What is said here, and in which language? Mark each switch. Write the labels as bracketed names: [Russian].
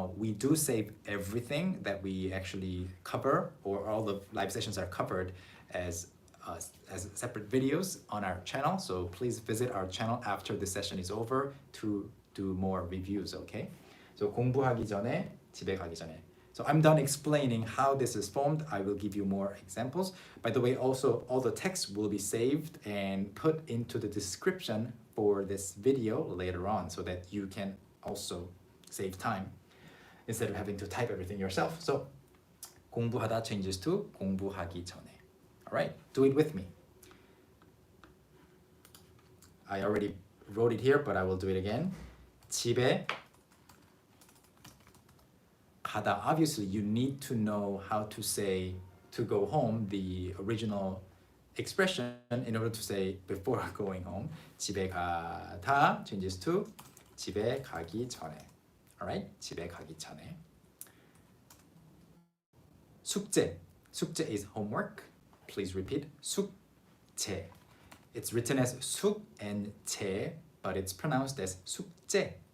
[English] We do save everything that we actually cover, or all the live sessions are covered as separate videos on our channel. So please visit our channel after the session is over to do more reviews, okay? [Korean] So 공부하기 전에, 집에 가기 전에. [English] So I'm done explaining how this is formed. I will give you more examples. By the way, also all the text will be saved and put into the description for this video later on so that you can also save time instead of having to type everything yourself. [Korean] So 공부하다 [English] changes to [Korean] 공부하기 전에. [English] All right, do it with me. I already wrote it here, but I will do it again. [Korean] 집에 가다. [English] Obviously, you need to know how to say to go home, the original expression, in order to say before going home. [Korean] 집에 가다 [English] changes to [Korean] 집에 가기 전에. [English] All right, [Korean] 집에 가기 전에. 숙제. [English] 숙제 is homework. Please repeat. 숙제. It's written as 숙 and 제, but it's pronounced as 숙제.